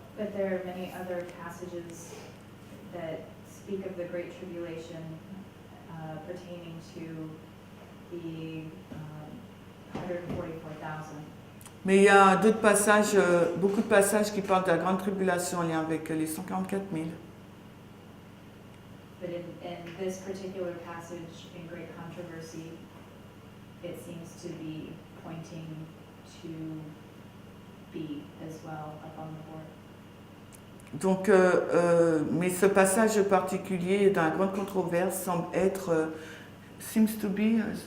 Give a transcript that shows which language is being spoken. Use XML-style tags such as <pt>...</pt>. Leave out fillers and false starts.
<en>But there are many other passages that speak of the Great Tribulation pertaining to the 144,000.</en> <fr>Mais il y a d'autres passages, beaucoup de passages qui parlent de la grande tribulation en lien avec les 144 000.</fr> <en>But in this particular passage in Great Controversy, it seems to be pointing to B as well up on the board.</en> <fr>Donc, mais ce passage particulier dans la grande controverse semble être,</fr> <en>seems to be,</en>